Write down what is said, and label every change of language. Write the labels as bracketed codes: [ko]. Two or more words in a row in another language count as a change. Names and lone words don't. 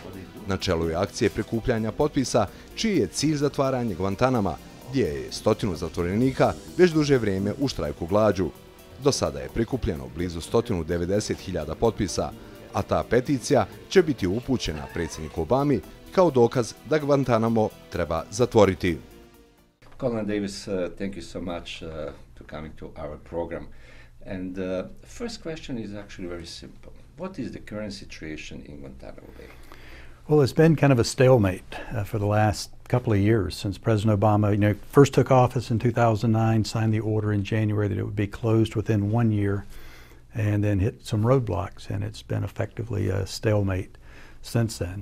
[bs] Na čelu je akcije prikupljanja potpisa, čiji je cilj zatvaranje Guantanama, gdje je 100 zatvorenika već duže vrijeme u štrajku glađu. Do sada je prikupljeno blizu 190.000 potpisa, a ta peticija će biti upućena predsjedniku Obami kao dokaz da Guantanamo treba zatvoriti. [en] Colonel Davis, thank you so much to coming to our program. And the first question is actually very simple. What is the current situation in Guantanamo Bay? Well, it's been kind of a stalemate for the last couple of years since President Obama, first took office in 2009, signed the order in January that it would be closed within 1 year, and then hit some roadblocks, and it's been effectively a stalemate since then.